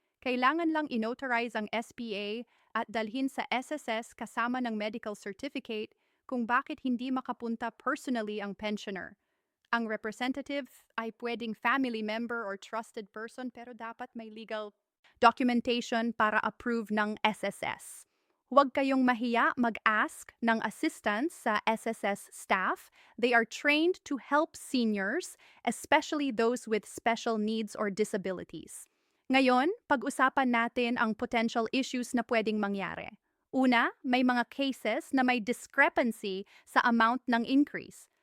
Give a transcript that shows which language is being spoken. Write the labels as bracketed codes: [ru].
[tl] Kailangan lang inotarize ang SPA at dalhin sa SSS kasama ng medical certificate kung bakit hindi makapunta personally ang pensioner. Ang representative ay pwedeng [en] family member or trusted person [tl] pero dapat may legal documentation para approve ng SSS. Huwag kayong mahiya mag-ask ng assistance sa SSS staff. [en] They are trained to help seniors, especially those with special needs or disabilities. [tl] Ngayon, pag-usapan natin ang [en] potential issues [tl] na pwedeng mangyari. Una, may mga cases na may discrepancy sa amount ng increase.